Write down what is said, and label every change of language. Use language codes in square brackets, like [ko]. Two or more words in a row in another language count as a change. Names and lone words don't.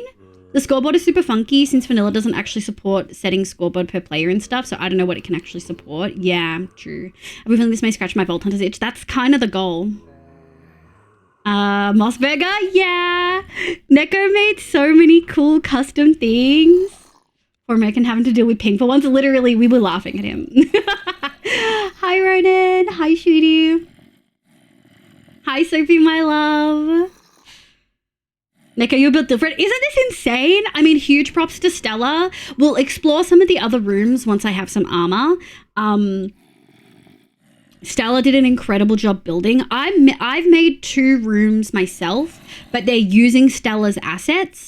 [en] The scoreboard is super funky since vanilla doesn't actually support setting scoreboard per player and stuff, so I don't know what it can actually support. Yeah, true. I have a feeling this may scratch my Vault Hunter's itch. That's kind of the goal. Mossburger, yeah. Neko made so many cool custom things. Poor American having to deal with ping for once. Literally, we were laughing at him. Hi, Ronan. Hi, Shooty. Hi, Sophie, my love. Neko, you're built different. Isn't this insane? I mean, huge props to Stella. We'll explore some of the other rooms once I have some armor. Stella did an incredible job building. I've made 2 rooms myself, but they're using Stella's assets.